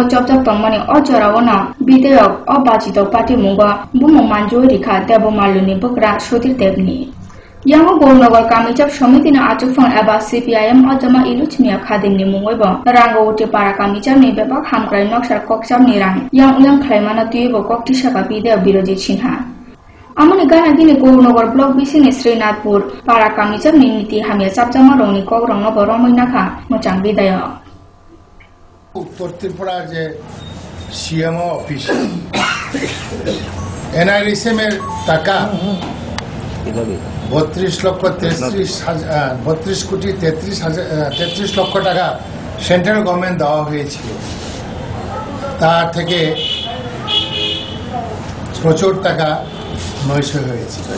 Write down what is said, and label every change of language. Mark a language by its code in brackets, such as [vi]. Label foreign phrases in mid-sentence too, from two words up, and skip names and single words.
[trp] jobjab tongmani ojorawona bideyok obajito pati mungo bumo manjuri kha Debumallo ni bukra Sudir Debni Yango Gornagar Kamijab Somitini Achufong eba CPIM ojama Iluchmia khadingni mungoibo rango uti para kamijab ni bebak hamkrai noksar kokjab ni rang yang uyang khlaimana tuyebo kokti saka bideyo birodi sinha Amoni gana dini Gornagar Block bisini Srinathpur para kamijab ni niti hamya sabjama rongni kogrong no boromoina kha mochang bideyo [bn] উত্তর ত্রিপুরার যে সিএমও অফিস NRSM এর টাকা 32 লক্ষ টাকা [en] central government [bn] দেওয়া হয়েছিল তার থেকে প্রচুর টাকা নয়শো হয়েছে